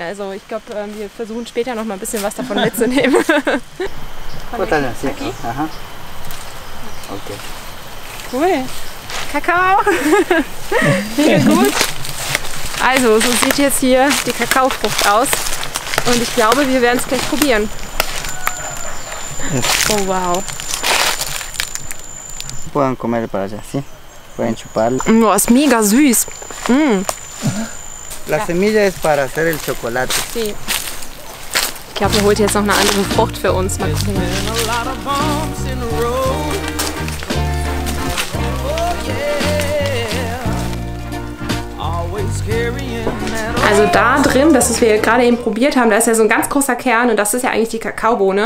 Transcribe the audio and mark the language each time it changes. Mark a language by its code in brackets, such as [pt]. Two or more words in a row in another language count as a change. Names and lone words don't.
[de] Also ich glaube, wir versuchen später noch mal ein bisschen was davon mitzunehmen. Okay. Cool. Kakao. Mega gut. Also, so sieht jetzt hier die Kakaofrucht aus und ich glaube, wir werden es gleich probieren. Oh wow. [es] Pueden comer para allá, ¿sí? Pueden chuparlo. [de] Oh, ist mega süß. Mm. [es] La semilla es para hacer el chocolate. Sí. [de] Ich glaube, er holt jetzt noch eine andere Frucht für uns. Mal gucken. Always Also da drin, das was wir gerade eben probiert haben, da ist ja so ein ganz großer Kern und das ist ja eigentlich die Kakaobohne.